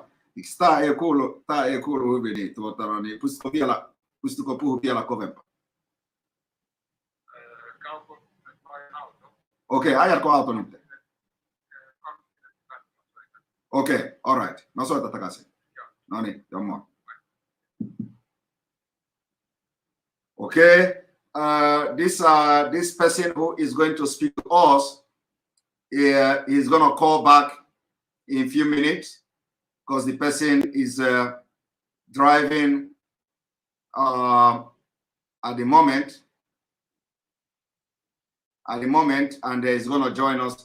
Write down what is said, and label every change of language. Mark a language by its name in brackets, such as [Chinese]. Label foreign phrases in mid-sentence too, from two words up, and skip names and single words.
[Finnish] Tää ei kuulu hyvin, niin puhutaan vielä kovempaa. Okei, ajatko auto nyt? Okei, [English] all right. [Finnish] No soita takaisin. No niin, jommo. [English] Okay, this person who is going to speak to us, is going to call back in a few minutes because the person is driving at the moment, and he's going to join us.